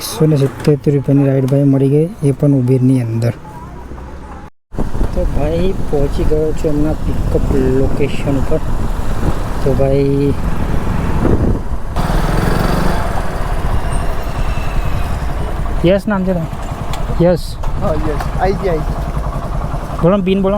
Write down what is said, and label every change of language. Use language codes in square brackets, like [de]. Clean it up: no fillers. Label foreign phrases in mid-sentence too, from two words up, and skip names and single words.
[gu] 177 રૂપિયાની રાઈડ ભાઈ મળી ગઈ, એ પણ ઉબેરની અંદર. તો ભાઈ પહોંચી ગયો છું એમના [en] pickup location [gu] ઉપર. તો ભાઈ યસ નામ છે યસ. [hi] हाँ यस आई जी [gu] બોલો પિન બોલો